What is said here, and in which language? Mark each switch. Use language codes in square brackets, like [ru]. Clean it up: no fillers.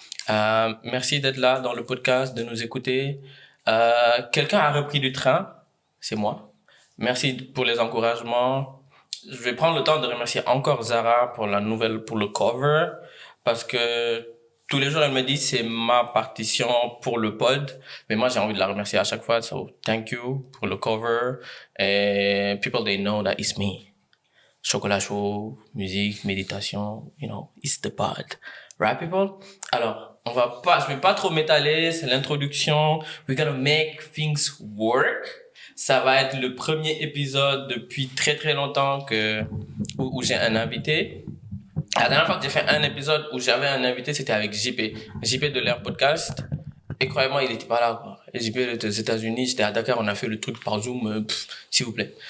[fr] Merci d'être là dans le podcast, de nous écouter. Quelqu'un a repris du train, c'est moi. Merci pour les encouragements. Je vais prendre le temps de remercier encore Zara pour la nouvelle, pour le cover, parce que tous les jours elle me dit c'est ma partition pour le pod, mais moi j'ai envie de la remercier à chaque fois. [en] So thank you [fr] pour le cover. [en] Et people they know that it's me. [fr] Chocolat chaud, musique, méditation, [en] it's the pod. Right, people? [fr] Alors, je vais pas trop m'étaler, c'est l'introduction. [en] We're gonna make things work. [fr] Ça va être le premier épisode depuis très très longtemps où j'ai un invité. La dernière fois que j'ai fait un épisode où j'avais un invité, c'était avec JP. JP de l'Air Podcast. Et croyez-moi, il était pas là, quoi. Et JP était aux États-Unis, j'étais à Dakar, on a fait le truc par Zoom, s'il vous plaît.